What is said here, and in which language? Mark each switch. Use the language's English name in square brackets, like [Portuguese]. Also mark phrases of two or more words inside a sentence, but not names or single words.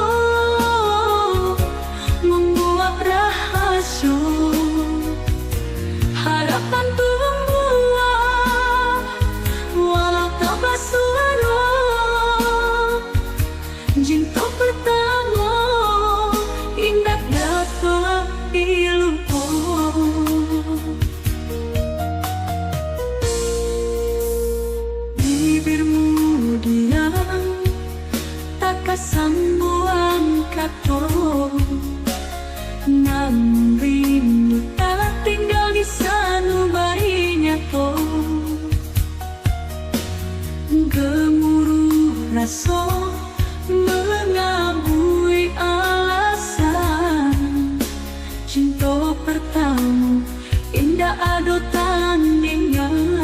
[Indonesian] membuat rahasia harapan tua walau tak bersuara cinta pertama indah dapat dilupa. [Minangkabau] Sambuang kato namun rindu tak tinggal di sanubarinya to. [Indonesian] Gemuruh rasa mengabui alasan cinta pertama indah ada tandingan.